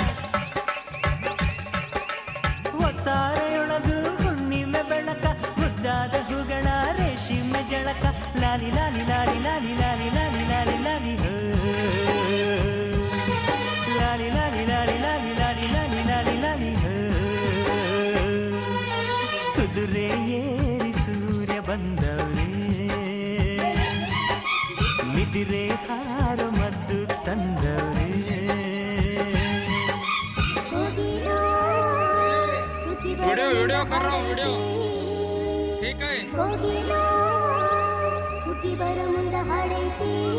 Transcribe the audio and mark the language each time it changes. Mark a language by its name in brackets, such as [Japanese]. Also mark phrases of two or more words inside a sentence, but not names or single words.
[Kannada] ಒತ್ತಾರೆಯೊಳಗು ಹುಣ್ಣಿಮೆ ಬೆಳಕ ಮುದ್ದಾದ ಹೂಗಳ ರೇಷ್ಮೆ ಜಳಕ ಲಾಲಿ ಲಾಲಿ ಲಾಲಿ ಲಾಲಿ ಲಾಲಿ ಲಾಲಿ ಲಾಲಿ ಲಾಲಿ ಹೋ ಲಾಲಿ ಲಾಲಿ ಲಾಲಿ ಲಾಲಿ ಲಾಲಿ ಲಾಲಿ ಲಾಲಿ ಲಾಲಿ ಹೋ ಕುದುರೆ ಏರಿ ಸೂರ್ಯ ಬಂದವನೇ ನಿದಿರೆ ಹಾರ ಮದ್ದು ತಂದವನೇ [Hindi] वीडियो कर रहा हूँ वीडियो ठीक है [Kannada] ಸುದ್ದಿ ಬರ ಮುಂದ ಹಾಡೈತಿ